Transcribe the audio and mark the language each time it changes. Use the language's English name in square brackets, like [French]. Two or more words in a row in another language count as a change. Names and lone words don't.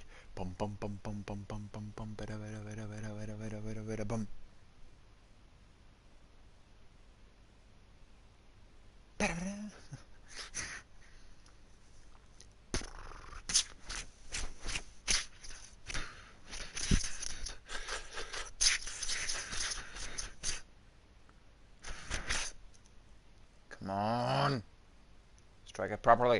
[English] Bum bum bum bum bum bum bum bum bada bada bada bada bada bada bada bada bum. Bada bada. Come on. Strike it properly.